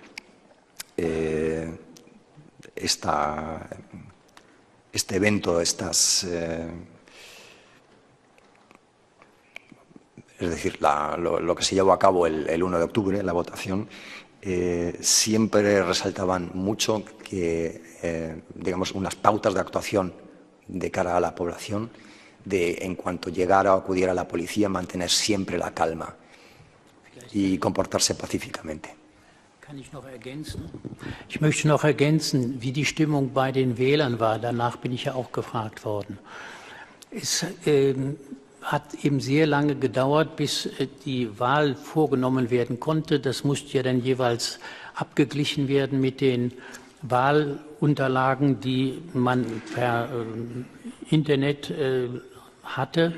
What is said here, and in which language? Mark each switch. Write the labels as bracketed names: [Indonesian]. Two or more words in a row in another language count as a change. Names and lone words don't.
[Spanish] este evento, es decir, lo que se llevó a cabo el 1 de octubre, la votación, siempre resaltaban mucho que, digamos, unas pautas de actuación de cara a la población, en cuanto llegara o acudiera a la policía, mantener siempre la calma y comportarse pacíficamente. [German] Kann ich noch ergänzen? Ich möchte noch ergänzen, wie die Stimmung bei den Wählern war. Danach bin ich ja auch gefragt worden. Es hat eben sehr lange gedauert, bis die Wahl vorgenommen werden konnte. Das musste ja dann jeweils abgeglichen werden mit den Wahlunterlagen, die man per Internet hatte.